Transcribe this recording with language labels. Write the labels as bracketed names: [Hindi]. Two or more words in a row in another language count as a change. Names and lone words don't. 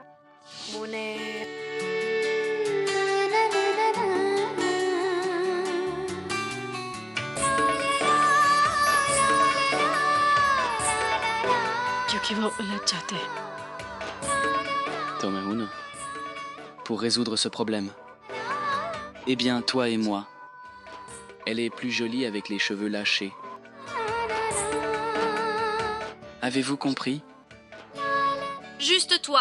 [Hindi] क्योंकि वो उलझ जाते हैं। तो मैं हूं ना, [French] pour résoudre ce problème. Eh bien, toi et moi. Elle est plus jolie avec les cheveux lâchés. Avez-vous compris? Juste toi.